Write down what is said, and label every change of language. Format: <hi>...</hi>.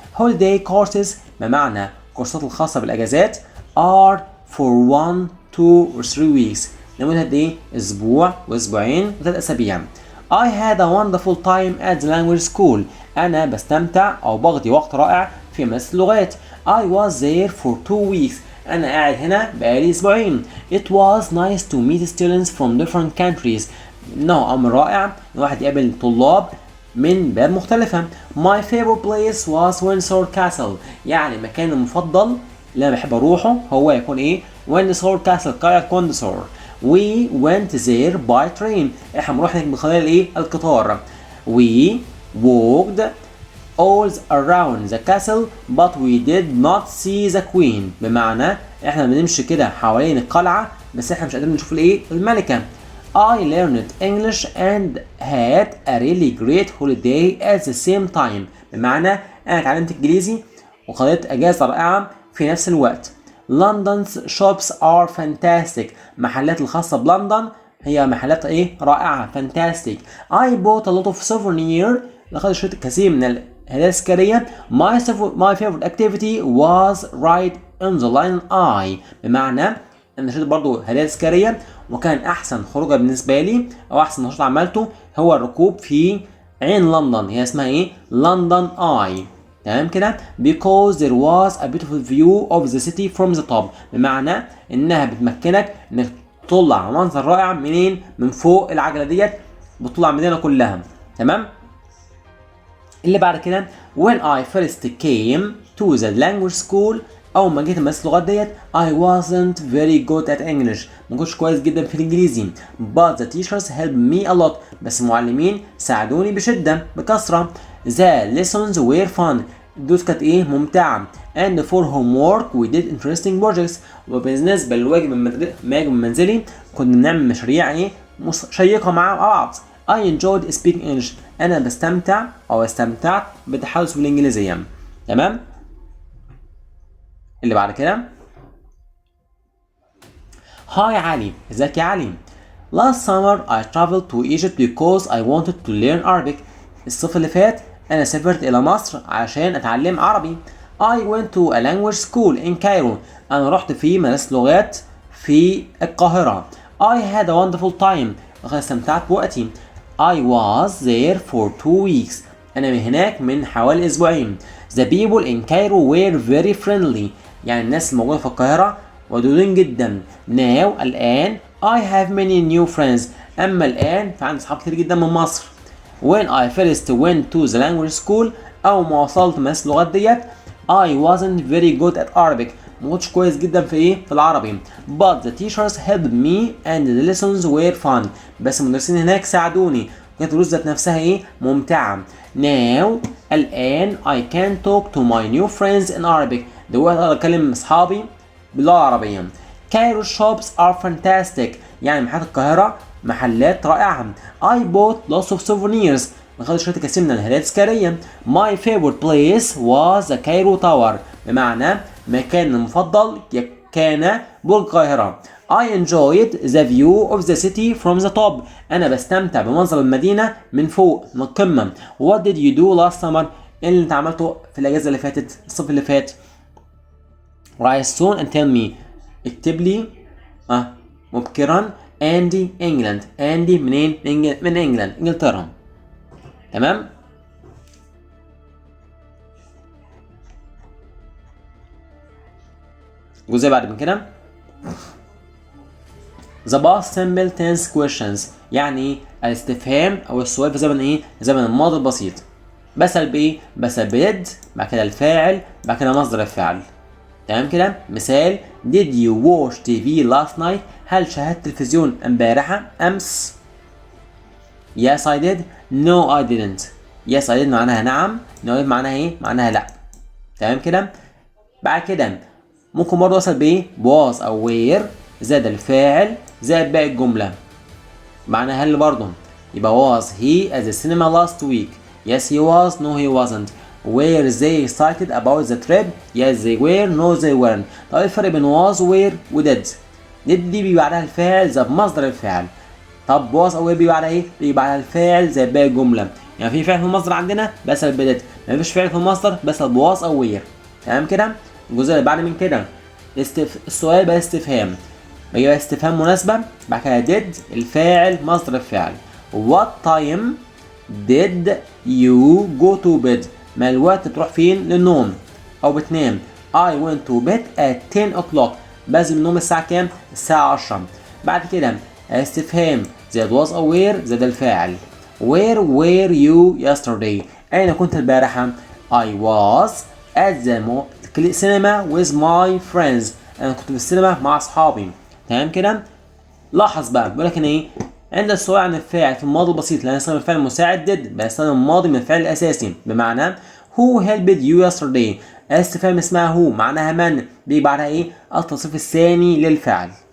<en>Holiday courses</en> <ar>بمعنى كورسات الخاصة بالأجازات</ar> <en>are for 1, 2 or 3 weeks.</en> <ar>لمدة إيه؟ أسبوع وأسبوعين وثلاث أسابيع.</ar> <en>I had a wonderful time at the language school.</en> <ar>أنا بستمتع أو بقضي وقت رائع في مدرسة اللغات.</ar> <en>I was there for 2 weeks.</en> <ar>أنا قاعد هنا بقالي أسبوعين.</ar> <en>It was nice to meet students from different countries.</en> <ar>إنه أمر رائع إن الواحد يقابل طلاب من بلاد مختلفة.</ar> <en>My favorite place was Windsor Castle.</en> <ar>يعني مكاني المفضل اللي أنا بحب أروحه هو يكون إيه؟ Windsor Castle قلعة ويندسور.</ar> <en>We went there by train.</en> <ar>إحنا بنروح هناك بخلال إيه؟ القطار.</ar> <en>We walked all around the castle but we did not see the queen.</en> <ar>بمعنى إحنا بنمشي كده حوالين القلعة بس إحنا مش قادرين نشوف الإيه؟ الملكة.</ar> <en>I learned English and had a really great holiday at the same time.</en> <ar>بمعنى أنا اتعلمت إنجليزي وقضيت أجازة رائعة في نفس الوقت.</ar> <en>London's shops are fantastic.</en> <ar>محلات الخاصة بلندن هي محلات إيه؟ رائعة fantastic.</ar> <en>I bought a lot of souvenirs.</en> <ar>لقد شريت الكثير من الهدايا التذكارية.</ar> <en>My favorite activity was ride on the Lion Eye.</en> <ar>بمعنى أنا شريت برضو هدايا تذكارية وكان أحسن خروجة بالنسبة لي أو أحسن نشاط عملته هو الركوب في عين لندن. هي اسمها إيه؟ لندن آي. تمام كده؟</ar> <en>Because there was a beautiful view of the city from the top.</en> <ar>بمعنى إنها بتمكنك إنك تطلع على منظر رائع منين؟ من فوق العجلة ديت بتطلع المدينة كلها. تمام؟ اللي بعد كده</ar> <en>when I first came to the language school.</en> <ar>أول ما جيت مدرسة اللغات ديت</ar> <en>I wasn't very good at English.</en> <ar>ما كنتش كويس جدا في الإنجليزي.</ar> <en>But the teachers helped me a lot.</en> <ar>بس المعلمين ساعدوني بشدة بكثرة.</ar> <en>The lessons were fun.</en> <ar>الدروس كانت إيه؟ ممتعة.</ar> <en>And for homework we did interesting projects.</en> <ar>وبالنسبة للواجب المنزلي كنا بنعمل مشاريع إيه؟ شيقة مع بعض.</ar> <en>I enjoyed speaking English.</en> <ar>أنا بستمتع أو استمتعت بالتحدث بالإنجليزية. تمام؟ اللي بعد كده هاي علي. ازيك يا علي؟</ar> <en>Last summer I traveled to Egypt because I wanted to learn Arabic.</en> <ar>الصيف اللي فات أنا سافرت إلى مصر عشان أتعلم عربي.</ar> <en>I went to a language school in Cairo.</en> <ar>أنا رحت في مدرسة لغات في القاهرة.</ar> <en>I had a wonderful time.</en> <ar>لقد استمتعت بوقتي.</ar> <en>I was there for 2 weeks.</en> <ar>أنا من هناك من حوالي أسبوعين.</ar> <en>The people in Cairo were very friendly.</en> <ar>يعني الناس الموجودة في القاهرة ودودين جدا.</ar> <en>Now الآن I have many new friends.</en> <ar>أما الآن فعندي أصحاب كتير جدا من مصر.</ar> <en>When I first went to the language school</en> <ar>أول ما وصلت مدرسة اللغات ديت</ar> <en>I wasn't very good at Arabic.</en> <ar>ما كنتش كويس جدا في ايه؟ في العربي.</ar> <en>But the teachers helped me and the lessons were fun.</en> <ar>بس المدرسين هناك ساعدوني. كانت الدروس ذات نفسها ايه؟ ممتعة.</ar> <en>Now الآن I can talk to my new friends in Arabic.</en> <ar>دلوقتي أقدر أكلم أصحابي باللغة العربية.</ar> <en>Cairo shops are fantastic.</en> <ar>يعني محلات القاهرة محلات رائعة.</ar> <en>I bought lots of souvenirs.</en> <ar>أخذت شريط كثير من الهدايا التذكارية.</ar> <en>My favorite place was the Cairo Tower.</en> <ar>بمعنى مكان المفضل كان برج القاهرة.</ar> <en>I enjoyed the view of the city from the top.</en> <ar>أنا بستمتع بمنظر المدينة من فوق من القمة.</ar> <en>What did you do last summer؟</en> <ar>إيه اللي أنت عملته في الأجازة اللي فاتت الصيف اللي فات؟</ar> <en>Write soon and tell me.</en> <ar>اكتب لي مبكرا. أندي إنجلاند. أندي منين؟ من إنجلاند إنجلترا. تمام؟ الجزء بعد من كده</ar> <en>The past simple tense questions.</en> <ar>يعني الاستفهام او السؤال في زمن ايه؟ زمن الماضي البسيط. بسأل بايه؟ بسأل بدid بعد كده الفاعل بعد كده مصدر الفعل. تمام كده؟ مثال</ar> <en>Did you watch TV last night؟</en> <ar>هل شاهدت تلفزيون امبارحة امس؟</ar> <en>Yes I did. No I didn't. Yes I did</en> <ar>معناها نعم.</ar> <en>No I did</en> <ar>معناها ايه؟ معناها لا. تمام كده؟ بعد كده ممكن برضه اسال بايه؟ was او where زائد الفاعل زائد باقي الجمله. معناها هل برضه يبقى</ar> <en>was he at the cinema last week؟ Yes he was. No he wasn't. Were they excited about the trip؟ Yes they were. No they weren't.</en> <ar>طب ايه الفرق بين was were و did؟ did دي بيبقى بعدها الفاعل زائد مصدر الفعل. طب was او where بيبقى بعدها ايه؟ بيبقى بعدها الفاعل زائد باقي الجمله. يعني في فعل في المصدر عندنا بسال بدid، مفيش فعل في المصدر بسال was او where. تمام كده؟ الجزء اللي بعد من كده السؤال بقى استفهام. بيبقى استفهام مناسبة بعد كده did الفاعل مصدر الفعل.</ar> <en>What time did you go to bed؟</en> <ar>ما الوقت بتروح فين للنوم أو بتنام؟</ar> <en>I went to bed at 10 o'clock.</en> <ar>بنزل من النوم الساعة كام؟ الساعة 10. بعد كده استفهام زائد was أو where زائد الفاعل.</ar> <en>Where were you yesterday؟</en> <ar>أين كنت البارحة؟</ar> <en>I was at the cinema with my friends.</en> <ar>انا كنت في السينما مع اصحابي. تمام كده؟ لاحظ بقى بيقول لك ان ايه؟ عند السؤال عن الفاعل في الماضي البسيط لان استخدم الفعل المساعد did بستخدم الماضي من الفعل الاساسي. بمعنى</ar> <en>who helped you yesterday؟</en> <ar>استفهام اسمها who معناها من بيجي بعدها ايه؟ التصريف الثاني للفعل.</ar>